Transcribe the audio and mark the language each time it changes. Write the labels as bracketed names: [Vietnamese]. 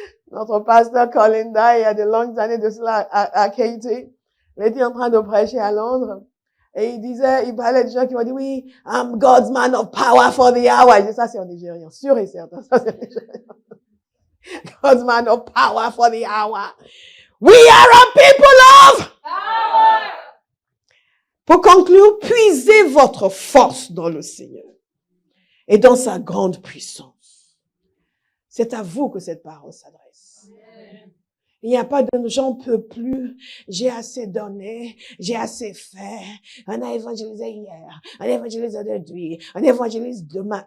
[French] Notre pasteur Colinda, il y a de longues années de cela à Katy, il était en train de prêcher à Londres. Et il parlait de gens qui m'ont dit, oui, [English] I'm God's man of power for the hour. [French] Je dis, ça c'est en nigérien, sûr et certain, ça c'est en nigérien. [English] God's man of power for the hour. We are a people of power. [French] Pour conclure, puisez votre force dans le Seigneur et dans sa grande puissance. C'est à vous que cette parole s'adresse. Il n'y a pas de j'en peux plus, j'ai assez donné, j'ai assez fait, on a évangélisé hier, on a évangélisé aujourd'hui, on évangélise demain.